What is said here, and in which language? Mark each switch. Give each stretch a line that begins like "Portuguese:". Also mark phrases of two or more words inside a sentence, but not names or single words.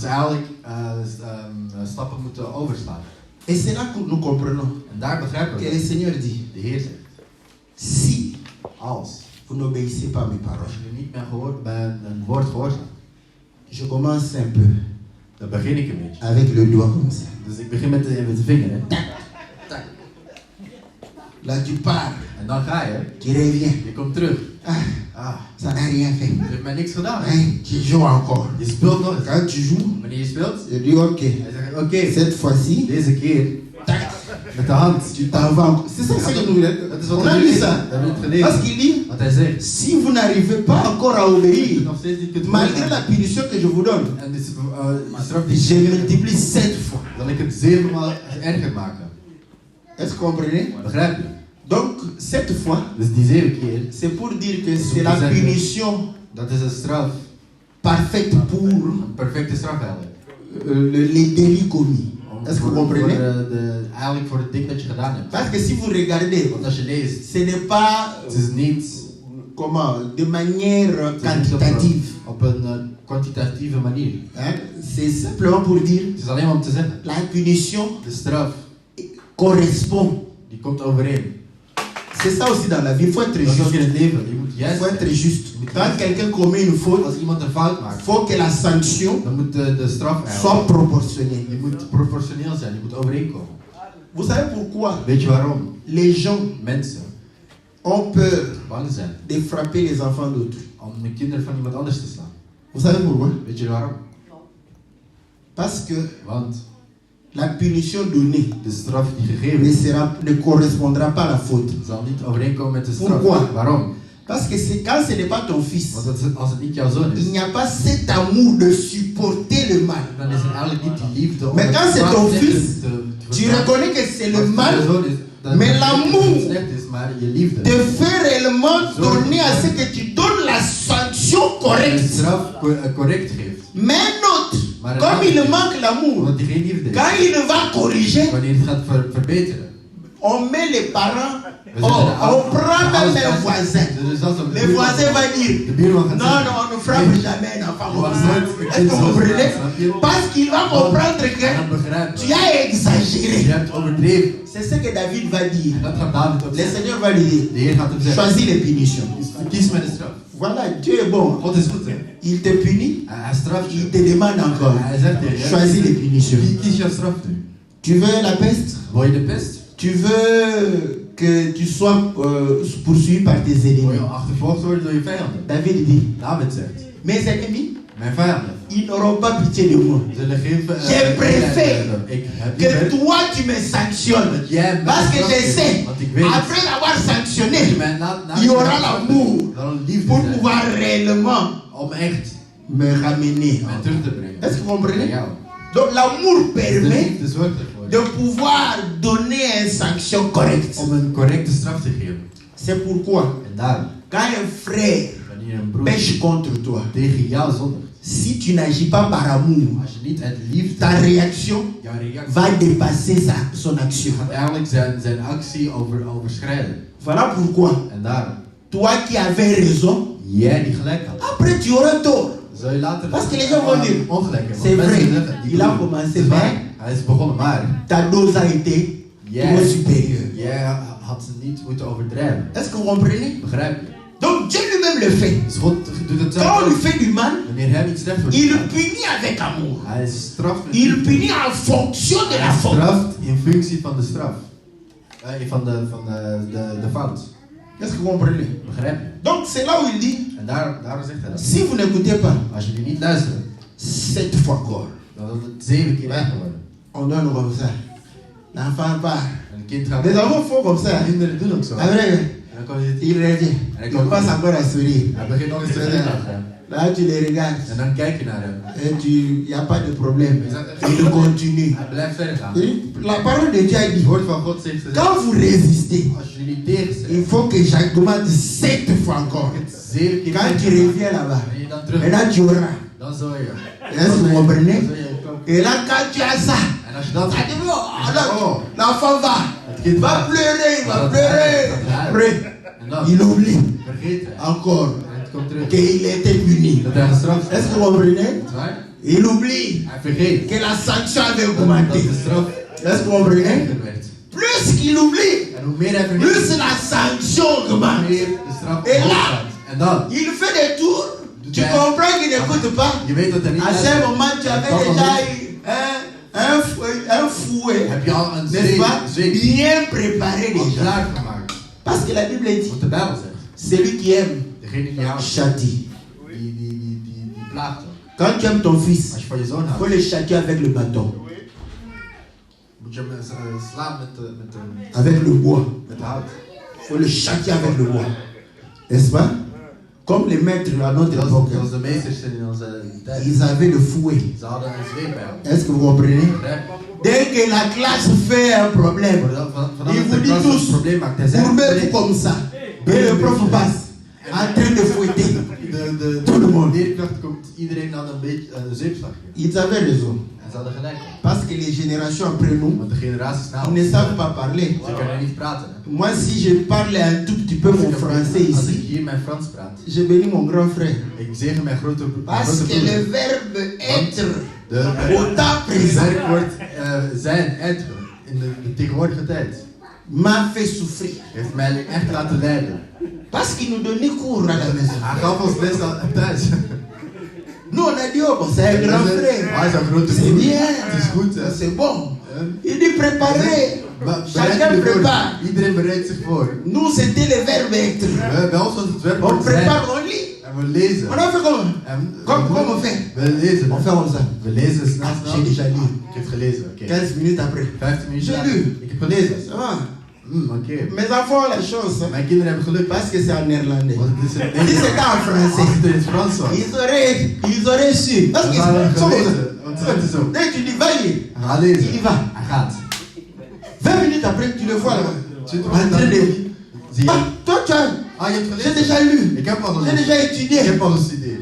French: Et c'est là que nous comprenons que le Seigneur dit, si vous n'obéissez pas à mes paroles, je commence un peu avec le doigt comme ça.
Dutch: Dus ik begin met de vinger. Hè.
French: Là tu pars,
Dutch: En dan ga je.
French: tu reviens.
Dutch: Je komt terug.
French: Ça n'a rien fait.
Dutch: Je hebt mij niks gedaan. Hè.
French: Tu joues encore.
Dutch: Je speelt nog eens.
French: Quand tu joues,
Dutch: Wanneer je speelt,
French: je dis ok,
Dutch: hij zegt oké,
French: cette fois-ci,
Dutch: deze keer met de hand.
French: tu t'en vas encore. C'est ça ce que nous voulons.
Dutch: Dat is wat
French: On a
Dutch: er
French: lu
Dutch: nu is.
French: ça.
Dutch: Dat hebben we het gelezen.
French: Parce qu'il dit,
Dutch: Wat hij zegt.
French: si vous n'arrivez pas encore à obéir,
Dutch: Nog steeds niet kunt
French: malgré la punition que je vous donne,
Dutch: En dus, de straf die
French: je multiplie 7 fois.
Dutch: zal ik het 7 maal erger maken.
French: Est-ce que vous comprenez?
Dutch: Begrijp je?
French: Donc, 7 fois,
Dutch: Dus die 7 keer,
French: c'est pour dire que c'est la punition
Dutch: dat is een straf.
French: parfaite pour
Dutch: Een perfecte straf eigenlijk.
French: les délits commis. Est-ce que vous comprenez?
Dutch: Eigenlijk voor het ding dat je gedaan hebt.
French: Parce que si vous regardez,
Dutch: Want als je leest,
French: ce n'est pas
Dutch: het is niet
French: comment, de manière quantitative.
Dutch: op een kwantitatieve manier.
French: Hein? C'est simplement pour dire
Dutch: Het is alleen maar om te zeggen,
French: la punition
Dutch: de straf
French: correspond.
Dutch: die komt overeen.
French: C'est ça aussi dans la vie. Il faut être
Dutch: Dat is ook in
French: juste.
Dutch: het leven. Je moet
French: Il
Dutch: juist
French: faut être
Dutch: zijn.
French: juste. Quand quelqu'un commet une faute,
Dutch: Als iemand een fout
French: il
Dutch: maakt,
French: faut que la sanction
Dutch: dan moet de straf
French: soit
Dutch: eigenlijk.
French: proportionnelle.
Dutch: Je moet proportioneel zijn, je moet overeenkomen.
French: Vous savez pourquoi
Dutch: Weet je waarom?
French: les gens
Dutch: Mensen
French: ont peur
Dutch: bang zijn
French: de frapper les enfants d'autrui?
Dutch: om de kinderen van iemand anders te slaan.
French: Vous savez pourquoi?
Dutch: Weet je waarom?
French: Parce que
Dutch: Want
French: la punition donnée
Dutch: de straf die gegeven is,
French: ne correspondra pas à la faute.
Dutch: zal niet overeenkomen met de straf.
French: Pourquoi?
Dutch: Waarom?
French: Parce que quand ce n'est pas ton fils,
Dutch: Want als het niet jouw zoon is,
French: il n'y a pas cet amour de supporter le mal.
Dutch: dan is er eigenlijk niet die liefde om
French: Mais
Dutch: het
French: quand c'est
Dutch: kwaad
French: ton
Dutch: tegen
French: fils,
Dutch: te
French: tu
Dutch: verstaan.
French: reconnais que c'est le
Dutch: Als het
French: mal,
Dutch: jouw zoon is, dan
French: mais
Dutch: is het
French: l'amour
Dutch: niet slecht is, maar je liefde.
French: te fait réellement donner à ce que tu donnes la sanction
Dutch: De
French: correcte.
Dutch: straf correct geeft.
French: Mais un autre,
Dutch: Maar
French: comme
Dutch: een
French: il
Dutch: ander,
French: manque l'amour,
Dutch: omdat hij geen liefde
French: quand
Dutch: heeft,
French: il va corriger,
Dutch: wanneer het gaat verbeteren.
French: on met les parents,
Dutch: We zetten de
French: on prend
Dutch: ouders
French: même un
Dutch: uit.
French: voisin.
Dutch: Dus zelfs een
French: Le
Dutch: buurman-
French: voisin va dire,
Dutch: De buurman gaat
French: non,
Dutch: zeggen,
French: non, on ne frappe jamais un enfant comme ça. Est-ce que vous
Dutch: Zo,
French: comprenez?
Dutch: snap je?
French: Parce qu'il va comprendre
Dutch: En
French: que
Dutch: dan begrijpt
French: tu
Dutch: hij.
French: as
Dutch: Je
French: exagéré.
Dutch: hebt overdreven.
French: C'est ce que David va dire.
Dutch: En dat gaat David ook
French: Le
Dutch: zeggen.
French: Seigneur va lui dire,
Dutch: De Heer gaat hem zeggen,
French: choisis les punitions.
Dutch: kies met de straf.
French: Voilà, Dieu est bon.
Dutch: God is goed, hè.
French: Il te punit,
Dutch: Hij straft je.
French: il te demande encore,
Dutch: Hij zegt tegen je,
French: choisis les punitions.
Dutch: kies jouw straf nu.
French: Tu veux la peste?
Dutch: Wil je de pest?
French: Tu veux que tu sois poursuivi par tes
Dutch: Wil
French: ennemis?
Dutch: je achtervolgd worden door je vijanden?
French: David dit,
Dutch: David zegt,
French: mes ennemis,
Dutch: mijn vijanden
French: ils n'auront pas pitié de moi.
Dutch: zullen geen
French: Je préfère
Dutch: ik heb
French: Que
Dutch: liever
French: toi tu me sanctionnes.
Dutch: dat jij mij
French: Parce que je
Dutch: straft,
French: sais,
Dutch: want ik weet
French: après l'avoir sanctionné,
Dutch: dat je mij na
French: il y aura l'amour
Dutch: zal een liefde
French: pour
Dutch: zijn
French: pouvoir réellement
Dutch: om echt
French: me ramener.
Dutch: mij terug te brengen.
French: Est-ce que vous comprenez?
Dutch: Naar jou.
French: Donc l'amour
Dutch: De
French: permet
Dutch: liefde zorgt ervoor
French: de pouvoir donner une sanction correcte.
Dutch: om een correcte straf te geven.
French: C'est pourquoi,
Dutch: En daarom,
French: quand un frère
Dutch: wanneer een broer
French: pêche contre toi,
Dutch: tegen jou zondigt,
French: si tu n'agis pas par amour,
Dutch: als je niet uit liefde,
French: ta réaction
Dutch: jouw reactie
French: va dépasser son action.
Dutch: gaat eigenlijk zijn actie overschrijden.
French: Voilà pourquoi,
Dutch: En daarom,
French: toi qui avais raison,
Dutch: jij die gelijk had,
French: après tu auras tort.
Dutch: zul je later
French: Parce que les gens vont dire,
Dutch: ongelijk hebben.
French: c'est
Dutch: Want mensen
French: vrai,
Dutch: zeggen, die
French: il a
Dutch: broer,
French: commencé
Dutch: het is waar,
French: bien.
Dutch: hij is begonnen, maar
French: Ta dose a été trop supérieure.
Dutch: jij had ze niet moeten overdrijven.
French: Est-ce que vous comprenez?
Dutch: Begrijp je?
French: Donc Dieu lui-même le fait.
Dutch: Dus God doet het
French: Quand on
Dutch: zelf
French: lui
Dutch: ook.
French: fait du mal,
Dutch: Wanneer hij iets slecht wordt
French: il
Dutch: gedaan,
French: punit avec amour.
Dutch: hij straft met
French: Il
Dutch: liefde.
French: punit en fonction de la
Dutch: Hij
French: faute.
Dutch: straft in functie van de straf. Van de fout.
French: Est-ce que vous comprenez?
Dutch: Begrijp je?
French: Donc c'est là où il dit,
Dutch: En daarom zegt hij dat.
French: si vous n'écoutez pas,
Dutch: Als jullie niet luisteren,
French: 7 fois encore,
Dutch: dan is het 7 keer erger worden.
French: on donne comme ça. L'enfant part.
Dutch: En een kind gaat
French: Les enfants font comme ça.
Dutch: kinderen doen ook zo.
French: Après,
Dutch: En dan kom je
French: il revient. Il passe encore à sourire.
Dutch: hij begint nog eens te glimlachen.
French: Là, tu les regardes.
Dutch: En dan kijk je naar hem.
French: Et il n'y a pas de problème. Il continue.
Dutch: Hij blijft verder gaan.
French: La parole de Dieu a dit,
Dutch: Het woord van God zegt,
French: quand vous résistez,
Dutch: als jullie tegenzegt,
French: il faut que j'augmente 7 fois encore.
Dutch: 7 keer
French: Quand tu
Dutch: meer
French: reviens là-bas,
Dutch: en je dan
French: et
Dutch: terug,
French: là tu auras.
Dutch: dan zul je.
French: Est-ce que vous comprenez?
Dutch: Dan zul je koken.
French: Et là, quand tu as ça,
Dutch: En als je dat
French: ça
Dutch: hebt,
French: dit, oh, alors, l'enfant va.
Dutch: het kind
French: Il va
Dutch: gaat.
French: pleurer, il va
Dutch: Dat
French: pleurer.
Dutch: gaat.
French: Après,
Dutch: En dan
French: il oublie
Dutch: vergeet hij.
French: encore
Dutch: En het komt terug.
French: qu'il était puni.
Dutch: Dat hij gestraft is.
French: Est-ce que vous comprenez?
Dutch: Dat is waar.
French: Il oublie
Dutch: Hij vergeet
French: que la sanction avait
Dutch: dat
French: augmenté.
Dutch: de straf
French: Est-ce que vous comprenez?
Dutch: erger werd.
French: Plus qu'il oublie,
Dutch: En hoe meer hij
French: plus
Dutch: vergeet,
French: la sanction
Dutch: hoe
French: augmente.
Dutch: meer de straf En omhoog
French: là,
Dutch: gaat. En dan,
French: il fait des tours. Tu comprends qu'il n'écoute pas.
Dutch: je weet dat hij niet
French: À ce
Dutch: luistert.
French: moment, tu
Dutch: En
French: avais
Dutch: op dat
French: déjà
Dutch: moment
French: eu un fouet,
Dutch: heb je al een
French: n'est-ce pas?
Dutch: zweep
French: Bien préparé
Dutch: al
French: déjà.
Dutch: klaargemaakt.
French: Parce que la Bible dit,
Dutch: Wat de Bijbel zegt.
French: celui qui aime,
Dutch: Degene die jou
French: châtie.
Dutch: die plaagt ook.
French: Quand tu aimes ton fils,
Dutch: Als je van je zoon
French: il faut
Dutch: houdt,
French: le châtier avec le bâton,
Dutch: moet je hem slaan
French: avec le bois.
Dutch: met de hout.
French: Il faut le châtier avec le bois. N'est-ce pas? Comme les maîtres à notre époque,
Dutch: Zoals de meesters in onze tijd.
French: ils avaient le fouet.
Dutch: Ze hadden een zweepbijl.
French: Est-ce que vous comprenez?
Dutch: Begrijp je?
French: Dès que la classe fait un problème,
Dutch: Vanaf
French: il
Dutch: de
French: vous dit
Dutch: klas een
French: tous,
Dutch: probleem maakt, hij zegt,
French: courbez-vous comme ça. Et le prof passe, en train de fouetter. Tout le monde.
Dutch: De leerkracht komt iedereen aan een beetje een zeepslagje.
French: Ils avaient raison.
Dutch: En ze hadden gelijk.
French: Parce que les générations après nous,
Dutch: Want de generaties na
French: ils ne savent pas parler.
Dutch: ze kunnen niet praten. Hè.
French: Moi, si je parle un tout petit peu mon français
Dutch: Als ik
French: ici,
Dutch: hier mijn Frans praat,
French: je bénis mon grand frère.
Dutch: ik zeg mijn grote
French: Parce que
Dutch: broer.
French: le verbe être au
Dutch: Het
French: temps présent
Dutch: werkwoord zijn, être, in de tegenwoordige tijd,
French: m'a fait souffrir.
Dutch: heeft mij echt laten lijden.
French: Parce qu'il nous donnait cours à la maison.
Dutch: Hij gaf ons les thuis.
French: Nous, on a dit, oh, bon, c'est un grand frère.
Dutch: Hij is een grote
French: C'est
Dutch: broer.
French: bien.
Dutch: Het is goed. Hè.
French: C'est bon. Il dit préparer. Chacun prépare.
Dutch: Iedereen bereidt zich voor.
French: Nous, c'était le verbe être.
Dutch: Bij ons was het
French: On
Dutch: werkwoord zijn.
French: prépare, on lit.
Dutch: En we lezen.
French: On a fait comment?
Dutch: En
French: Comme on fait?
Dutch: we lezen.
French: On fait comme ça.
Dutch: We lezen snel.
French: J'ai déjà lu.
Dutch: Ik heb gelezen. Oké.
French: 15 minutes après.
Dutch: 15 minuten.
French: J'ai
Dutch: later.
French: lu.
Dutch: Ik heb gelezen.
French: Ça va?
Dutch: Oké.
French: Mes enfants ont la chance. Hein,
Dutch: Mijn kinderen hebben geluk.
French: parce que c'est en néerlandais.
Dutch: Want het is in
French: Si
Dutch: Nederland.
French: c'était en français,
Dutch: Als het in het Frans was.
French: ils auraient su. Parce
Dutch: Dan
French: qu'ils
Dutch: hadden we
French: sont
Dutch: gelezen. Want ze zitten zo.
French: Dès que tu dis, va y.
Dutch: Hij gaat lezen.
French: Il y va.
Dutch: Hij gaat.
French: 20 minutes après, tu le vois là. Tu En train de.
Dutch: Zie je?
French: Ah, toi, tu as.
Dutch: Ah, je hebt
French: J'ai
Dutch: gelezen?
French: déjà lu.
Dutch: Ik heb al
French: J'ai
Dutch: gelezen.
French: déjà
Dutch: Ik
French: étudié.
Dutch: heb al gestudeerd.